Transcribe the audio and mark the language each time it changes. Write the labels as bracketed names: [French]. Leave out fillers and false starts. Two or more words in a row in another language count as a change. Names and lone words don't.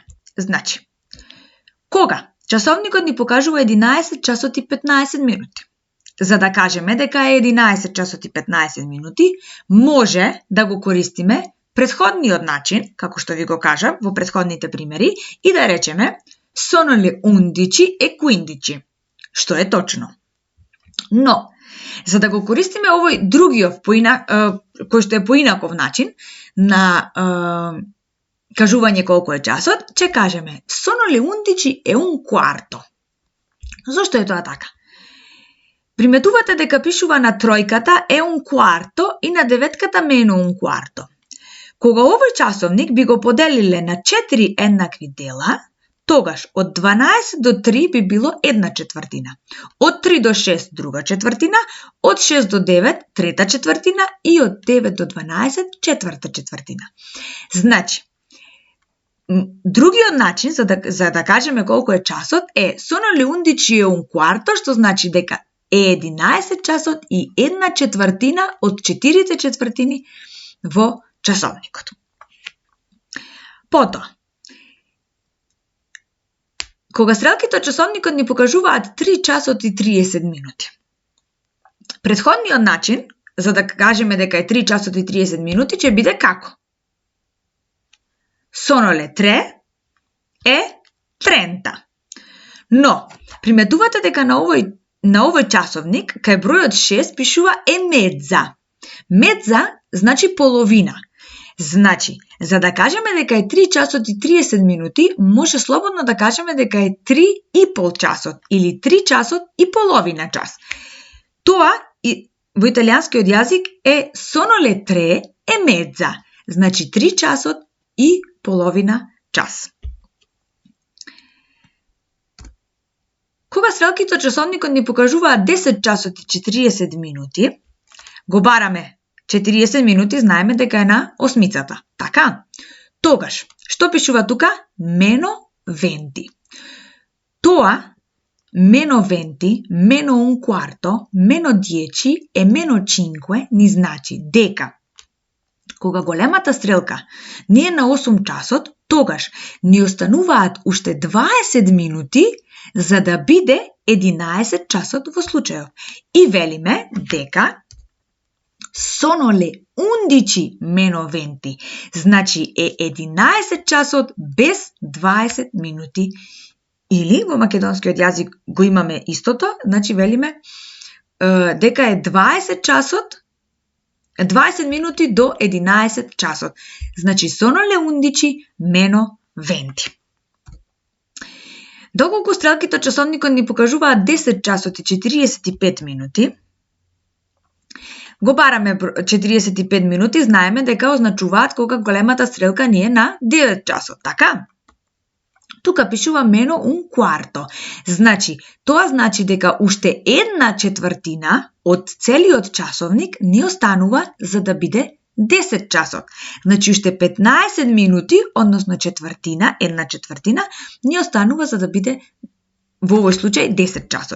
[Macedonian] Значи, кога часовникот ни покажува 11 часот и 15 минути, за да кажеме дека е 11 часот и 15 минути, може да го користиме претходниот начин, како што ви го кажам во претходните примери, и да речеме [Italian] "Sono le 11 e 15", [Macedonian] што е точно. Но, за да го користиме овој другиот кој што е поинаков начин на кажување колку е часот, ќе кажеме [Italian] "Sono le 11 e un quarto". [Macedonian] Зошто е тоа така? Приметувате дека пишува на тројката [Italian] "e un quarto" [Macedonian] и на деветката [Italian] "meno un quarto". [Macedonian] Кога овој часовник би го поделиле на 4 еднакви дела, тогаш од 12 до 3 би било 1/4, од 3 до 6 друга четвртина, од 6 до 9 трета четвртина и од 9 до 12 четврта четвртина. Значи, другиот начин за да кажеме колку е часот е [Italian] "Sono le 11 e un quarto", [Macedonian] што значи дека е 11 часот и 1/4 од 4 четвртини во часовникот. Потоа, кога стрелките од часовникот ни покажуваат 3 часот и 30 минути. Претходниот начин, за да кажеме дека е 3 часот и 30 минути, ќе биде како? [Italian] "Sono le 3 e 30". [Macedonian] Но, приметувате дека на овој часовник, кај бројот 6 пишува [Italian] "e mezza". [Macedonian] Mezza значи половина. Значи, за да кажеме дека е 3 часот и 30 минути, може слободно да кажеме дека е 3 и пол часот или 3 часот и половина час. Тоа во италијанскиот јазик е [Italian] "Sono le 3 e mezza", [Macedonian] значи 3 часот и половина час. Кога стрелките од часовникот ни покажуваат 10 часот и 40 минути, го бараме 40 минути, знаеме дека е на осмицата. Така? Тогаш, што пишува тука? "Meno 20". Тоа, [Italian] "meno 20", "meno un quarto", "meno 10" e "meno 5" [Macedonian] ни значи дека кога големата стрелка не е на 8 часот, тогаш ни остануваат уште 20 минути за да биде 11 часот во случајот. И велиме дека [Italian] "Sono le 11 meno 20", [Macedonian] значи е 11 часот без 20 минути. Или во македонскиот јазик го имаме истото, значи велиме дека е 20 часот 20 минути до 11 часот. Значи [Italian] "Sono le 11 meno 20". [Macedonian] Доколку стрелките од часовникот ни покажуваат 10 часот и 45 минути, го бараме 45 минути, знаеме дека означуваат кога големата стрелка ни е на 9 часот, така? Тука пишува [Italian] meno un quarto. [Macedonian] Значи, тоа значи дека уште 1/4 од целиот часовник ни останува за да биде 10 часот. Значи, уште 15 минути, односно четвртина, 1/4, ни останува за да биде во овој случај 10 часот.